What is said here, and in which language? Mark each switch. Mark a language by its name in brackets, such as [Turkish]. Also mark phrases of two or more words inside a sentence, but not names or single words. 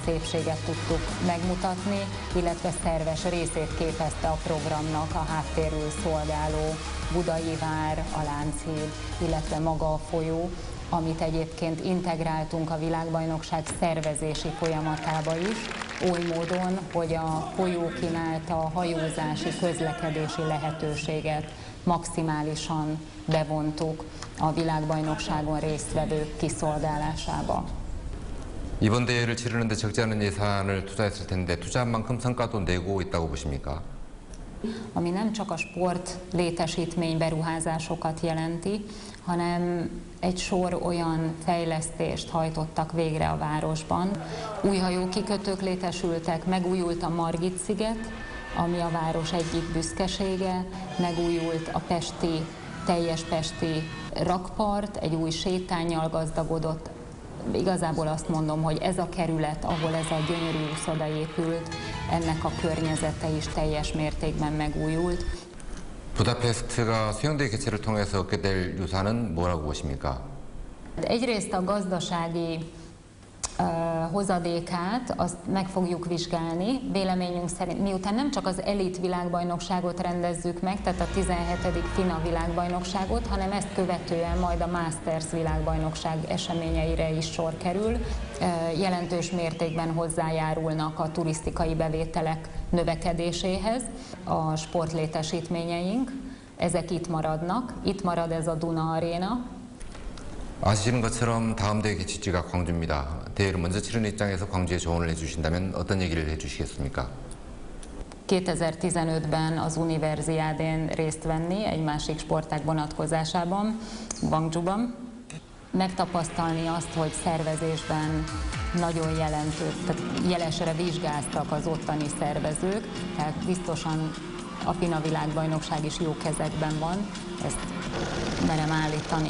[Hungarian] szépséget tudtuk megmutatni, illetve szerves részét képezte a programnak a háttérül szolgáló Budai vár, a Lánchíd, illetve maga a folyó, amit egyébként integráltunk a világbajnokság szervezési folyamatába is, oly módon, hogy a folyó kínálta a hajózási, közlekedési lehetőséget maximálisan bevontuk a világbajnokságon résztvevők kiszolgálásába. [Korean] 이번 대회를 치르는데 적지 않은 예산을 투자했을 텐데 투자한 만큼 성과도 내고 있다고 보십니까? [Hungarian] Ami nem csak a sport létesítmény beruházásokat jelenti, hanem egy sor olyan fejlesztést hajtottak végre a városban. Új hajókikötők létesültek, megújult a Margit-sziget, ami a város egyik büszkesége, megújult a teljes pesti rakpart, egy új sétánnyal gazdagodott. Igazából azt mondom, hogy ez a kerület, ahol ez a gyönyörű uszoda épült, ennek a környezete is teljes mértékben megújult. [Korean] 부다페스트가 수영대회 개최를 통해서 얻게 될 유산은 뭐라고 보십니까? [Hungarian] Egyrészt a gazdasági hozadékát, azt meg fogjuk vizsgálni. Véleményünk szerint, miután nem csak az elit világbajnokságot rendezzük meg, tehát a 17. FINA világbajnokságot, hanem ezt követően majd a Masters világbajnokság eseményeire is sor kerül. Jelentős mértékben hozzájárulnak a turisztikai bevételek növekedéséhez a sportlétesítményeink, ezek itt maradnak. Itt marad ez a Duna Aréna. [Korean] 아시는 것처럼 다음 대회 개최지가 광주입니다. 대회를 먼저 치르는 입장에서 광주에 조언을 해주신다면 어떤 얘기를 해주시겠습니까? [Hungarian] 2015-ben az Universiádén részt venni egy másik sportág vonatkozásában, Gwangjuban. Megtapasztalni azt, hogy szervezésben nagyon jelesre vizsgáztak az ottani szervezők, tehát biztosan a FINA világbajnokság is jó kezekben van, ezt merem állítani.